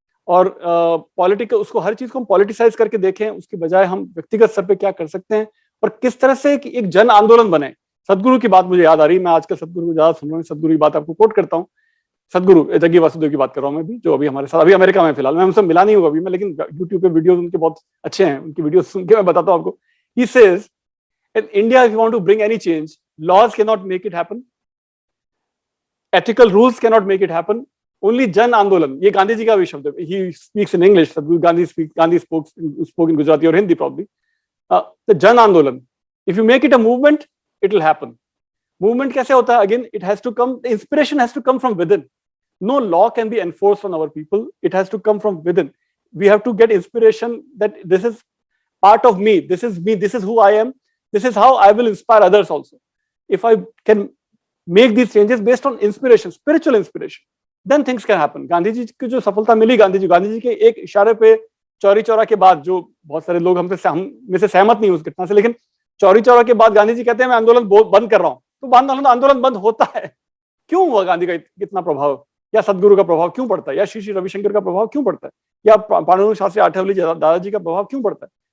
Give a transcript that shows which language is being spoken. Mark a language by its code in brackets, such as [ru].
[hi] और पॉलिटिकल, उसको, हर चीज को हम पॉलिटिसाइज करके देखें, उसके बजाय हम व्यक्तिगत स्तर पे क्या कर सकते हैं और किस तरह से एक जन आंदोलन बने। सदगुरु की बात मुझे याद आ रही, मैं आजकल सदगुरु को ज्यादा सुन रहा हूँ, सदगुरु की बात आपको कोट करता हूँ। सदगुरु जग्गी वासुदेव की बात कर रहा हूँ मैं भी, जो अभी हमारे साथ, अभी अमेरिका में फिलहाल, मैं उनसे मिला नहीं हुआ अभी मैं, लेकिन यूट्यूब पे वीडियोस उनके बहुत अच्छे हैं, उनकी वीडियो सुन के मैं बताता हूँ आपको। [en] He says, in India, if you want to bring any change, laws cannot make it happen, ethical rules cannot make it happen, only Jan Andolan. [hi] ये गांधी जी का भी शब्द है. [en] He speaks in English. Gandhi spoke in Gujarati or Hindi probably. The Jan Andolan. If you make it a movement, it will happen. [hi] Movement कैसे होता है? [en] Again, it has to come. The inspiration has to come from within. No law can be enforced on our people. It has to come from within. We have to get inspiration that this is part of me. This is me. This is who I am. This is how I will inspire others also. If I can make these changes based on inspiration, spiritual inspiration, then things can happen. [hi] Gandhi ji की जो सफलता मिली, गांधी जी के एक इशारे पे चौरी चौरा के बाद, जो बहुत सारे लोग हम में से सहमत नहीं उस घटना से, लेकिन चौरी चौरा के बाद गांधी जी कहते हैं मैं आंदोलन बंद कर रहा हूं, तो आंदोलन बंद होता है। क्यों हुआ? गांधी का इतना प्रभाव, या सदगुरु का प्रभाव क्यों पड़ता है, या श्री रविशंकर का प्रभाव क्यों पड़ता है, या पांडुरंग शास्त्री आठवले दादाजी का प्रभाव क्यों पड़ता है?